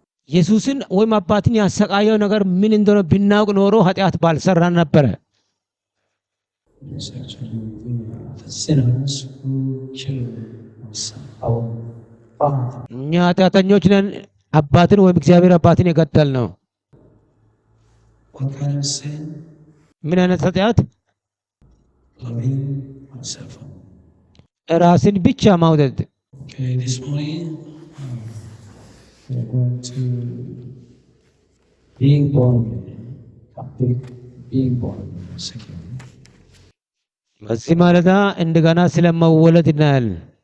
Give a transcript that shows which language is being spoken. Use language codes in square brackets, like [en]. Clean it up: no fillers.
[am] ኢየሱስን ወይም አባትን ያሰቃየው ነገር ምን እንደሆነ ብናውቅ ኖሮ ኃጢአት ባልሰራን ነበረ። [en] Yes, actually, we are the sinners who killed our Father. [am] እኛ ኃጢአተኞች ነን፣ አባትን ወይም እግዚአብሔር አባትን የገደል ነው። [en] What kind of sin? [am] ምን አይነት ኃጢአት? [en] Loving myself. [am] ራስን ብቻ ማውደድ። [en] Okay, this morning we are going to being born again. Topic being born again. Second. [am] በዚህ ማለዳ እንደገና ስለመወለድ እናያለን።